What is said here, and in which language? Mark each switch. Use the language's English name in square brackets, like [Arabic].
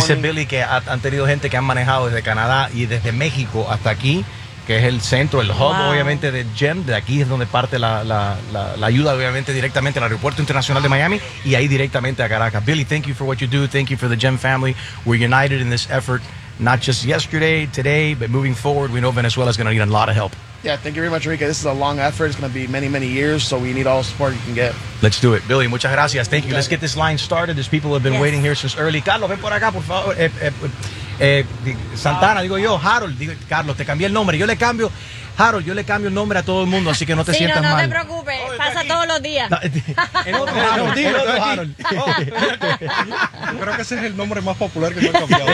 [Spanish] Dice Billy que han tenido gente que han manejado desde Canadá y desde México hasta aquí, que es el centro, el hub, wow, obviamente, de GEM. De aquí es donde parte la ayuda, obviamente, directamente al Aeropuerto Internacional de Miami y ahí directamente a Caracas. [English] Billy, thank you for what you do. Thank you for the GEM family. We're united in this effort, not just yesterday, today, but moving forward. We know Venezuela is going to need a lot of help. Yeah, thank you very much, Rica. This is a long effort. It's going to be many, many years, so we need all the support you can get. Let's do it. Billy, [Spanish] muchas gracias. [English] Thank you. Let's get this line started. There's people who have been waiting here since early. [Spanish] Carlos, ven por acá, por favor. Santana, digo yo, Harold, digo, Carlos, te cambié el nombre. Yo le cambio el nombre a todo el mundo, así que no te sientas mal. No te preocupes, pasa todos los días. El otro Harold. No, dilo, otro Harold. Creo que ese es el nombre más popular que yo he cambiado.